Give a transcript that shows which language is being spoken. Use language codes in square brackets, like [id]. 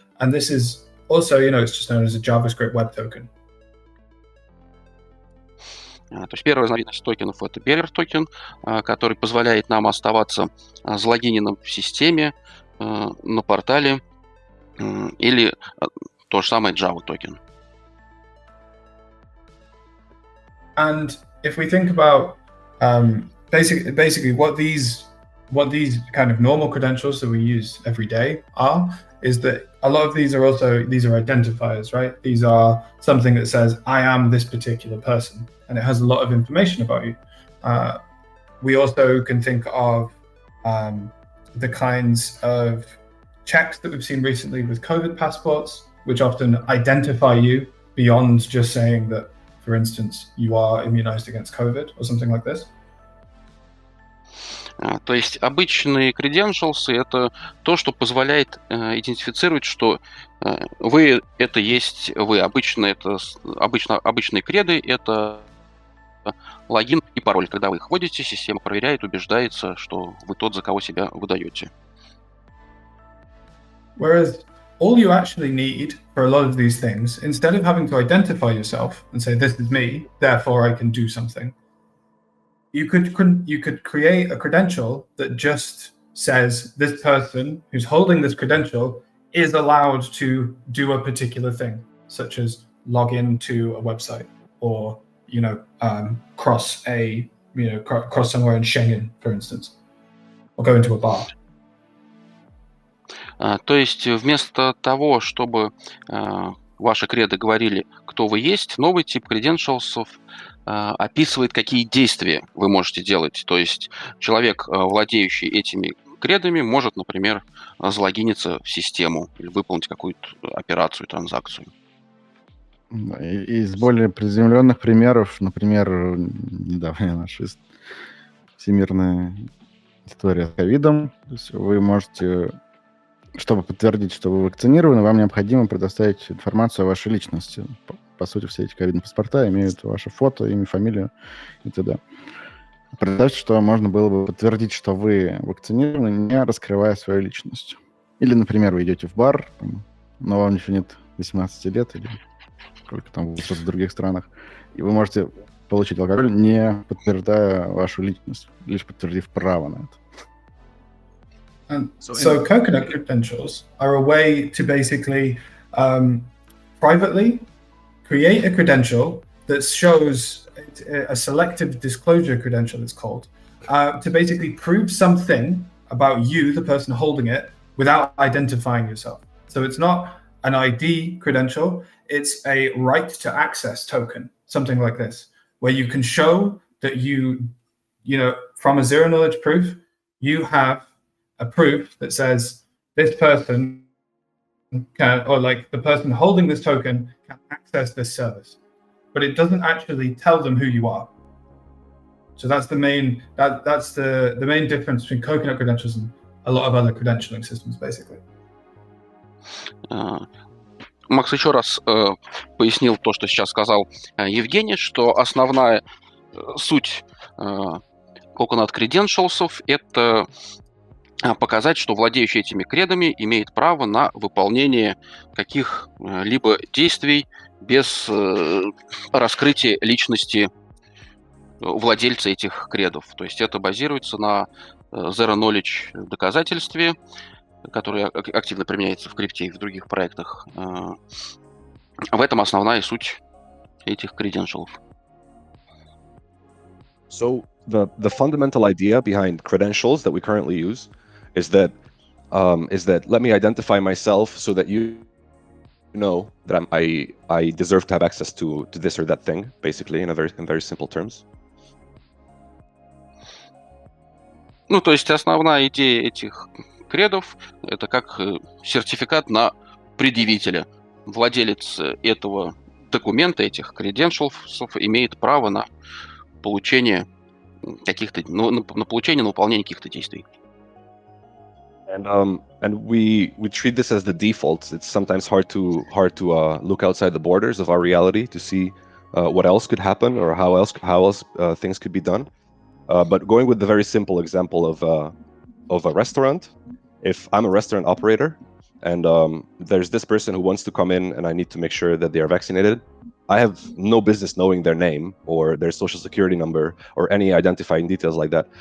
[en] And this is also, it's just known as a JavaScript web token. [ru] То есть первая разновидность токенов — это bearer токен, который позволяет нам оставаться залогиненным в системе, на портале, или то же самое Java токен. [en] And if we think about basically what these kind of normal credentials that we use every day are, is that a lot of these are identifiers, right? These are something that says, I am this particular person, and it has a lot of information about you. We also can think of the kinds of checks that we've seen recently with COVID passports, which often identify you beyond just saying that, for instance, you are immunized against COVID or something like this. [ru] То есть обычные credentials — это то, что позволяет идентифицировать, что вы — это есть вы. Обычные креды — это логин и пароль. Когда вы их вводите, система проверяет, убеждается, что вы тот, за кого себя выдаете. [en] Whereas all you actually need for a lot of these things, instead of having to identify yourself and say, this is me, therefore I can do something, you could create a credential that just says this person who's holding this credential is allowed to do a particular thing, such as log into a website or cross somewhere in Schengen, for instance, or go into a bar. [ru] То есть вместо того, чтобы ваши креды говорили, кто вы есть, новый тип credentials описывает, какие действия вы можете делать. То есть человек, владеющий этими кредами, может, например, залогиниться в систему или выполнить какую-то операцию, транзакцию. Из более приземленных примеров, например, недавняя наша всемирная история с ковидом. То есть вы можете, чтобы подтвердить, что вы вакцинированы, вам необходимо предоставить информацию о вашей личности. По сути, все эти ковидные паспорта имеют ваше фото, имя, фамилию и т.д. Представьте, что можно было бы подтвердить, что вы вакцинированы, не раскрывая свою личность. Или, например, вы идете в бар, но вам еще нет 18 лет, или сколько там возраст в других странах, и вы можете получить алкоголь, не подтверждая вашу личность, лишь подтвердив право на это. [en] So Coconut credentials are a way to basically privately create a credential that shows a selective disclosure credential, it's called, to basically prove something about you, the person holding it, without identifying yourself. So it's not an ID credential, it's a right to access token, something like this, where you can show that you know, from a zero knowledge proof, you have a proof that says this person can, or like the person holding this token can access this service, but it doesn't actually tell them who you are. So that's the main that's the main difference between Coconut credentials and a lot of other credentialing systems, basically. [ru] Макс еще раз пояснил то, что сейчас сказал Евгений, что основная суть Coconut Credentials — это показать, что владеющий этими кредами имеет право на выполнение каких-либо действий без раскрытия личности владельца этих кредов. То есть это базируется на Zero Knowledge доказательстве, которое активно применяется в крипте и в других проектах. В этом основная суть этих credentials. [en] So the fundamental idea behind credentials that we currently use is that let me identify myself so that you know that I deserve to have access to this or that thing, basically, in very simple terms. [ru] Ну, то есть основная идея этих кредов — это как сертификат на предъявителя. Владелец этого документа, этих credentials, имеет право на получение каких-то, на получение, на выполнение каких-то действий. [en] And we treat this as the default. It's sometimes hard to look outside the borders of our reality to see what else could happen or how else things could be done. But going with the very simple example of a restaurant, if I'm a restaurant operator and there's this person who wants to come in and I need to make sure that they are vaccinated, I have no business knowing their name or their social security number or any identifying details like that.